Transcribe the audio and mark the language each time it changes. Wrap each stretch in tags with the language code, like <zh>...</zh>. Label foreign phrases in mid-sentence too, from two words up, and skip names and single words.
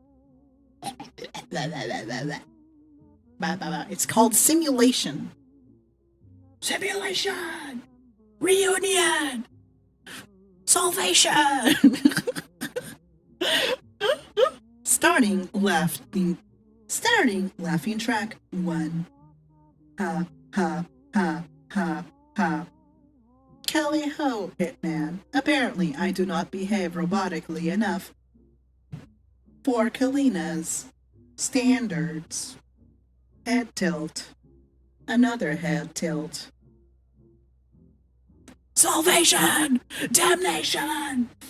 <en>It's called simulation. Simulation. Reunion. Salvation. Starting laughing track 1. Ha ha ha ha ha. Kelly ho, hitman. Apparently I do not behave robotically enough for Kalina's standards. Head tilt. Another head tilt. Salvation! Damnation!</en>